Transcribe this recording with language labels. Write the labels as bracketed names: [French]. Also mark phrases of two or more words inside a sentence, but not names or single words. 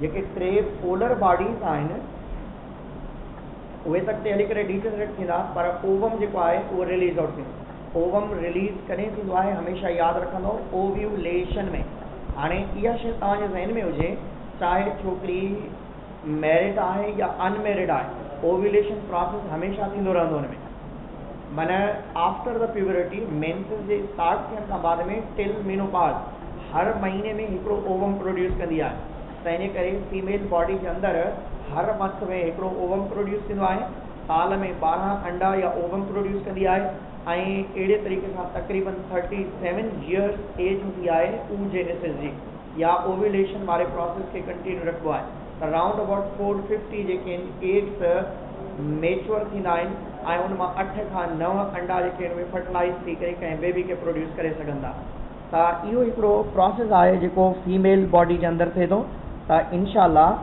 [Sindhi] जेके 3 [English] polar bodies [Sindhi] आहिनि उहे त हली करे डीजनरेट थींदा पर ओवम जेको आहे उहो [English] release out [Sindhi] थींदो। [English] ovum release [Sindhi] कॾहिं थींदो आहे? हमेशह यादि रखंदो ओव्यूलेशन में। हाणे इहा शइ तव्हांजे ज़हन में हुजे चाहे छोकिरी मैरिड आहे या अनमैरिड आहे, [English] ovulation process [Sindhi] हमेशह थींदो रहंदो हुन में। माना [English] after the puberty menses [Sindhi] जे स्टार्ट थियण खां बाद में [English] till menopause [Sindhi] हर महीने में हिकिड़ो ओवम प्रोड्यूस कंदी आहे। त इन करे [English] female body [Sindhi] जे अंदरि हर मंथ में हिकिड़ो ओवम प्रोड्यूस थींदो आहे। साल में 12 अंडा या ओवम प्रोड्यूस कंदी आहे ऐं अहिड़े तरीक़े सां तक़रीबन [English] 37 years age [Sindhi] हूंदी आहे oogenesis जी या ओव्यूलेशन वारे प्रोसेस खे कंटिन्यू रखिबो आहे। त [English] round about [Sindhi] 450 जेके एग्स मेच्योर थींदा आहिनि ऐं उन मां 8 खां 9 अंडा जेके आहिनि उहे फर्टिलाइज़ थी करे कंहिं बेबी खे प्रोड्यूस करे सघंदा। त इहो हिकिड़ो प्रोसेस आहे जेको [English] female body [Sindhi] जे अंदरि थिए थो।